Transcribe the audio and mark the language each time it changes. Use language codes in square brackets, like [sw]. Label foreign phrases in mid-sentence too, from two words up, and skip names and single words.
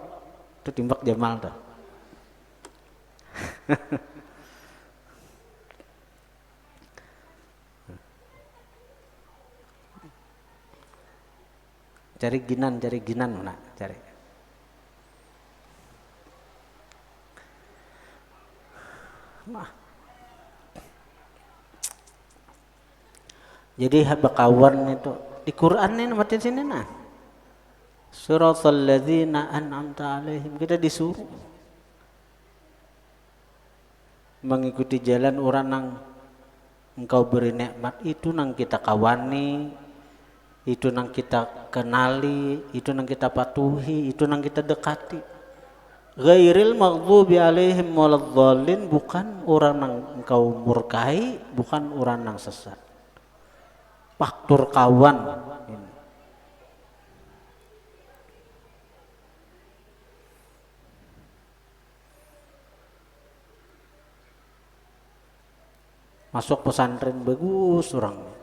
[bjn] Itu timbak Jamal tuh. Cari ginan mana? Cari. Nah. Jadi kawan itu di Quran ini mati sini nah. [ar] سورة الذين أنعمت عليهم, [id] kita disuruh mengikuti jalan orang yang engkau beri nikmat, [bjn] itu nang kita kawani, itu nang kita kenali, itu nang kita patuhi, itu nang kita dekati. [ar] غير المغضوب عليهم ولا الضالين, [id] bukan orang yang engkau murkai, bukan orang yang sesat. Faktor kawan ini. Masuk pesantren bagus orang.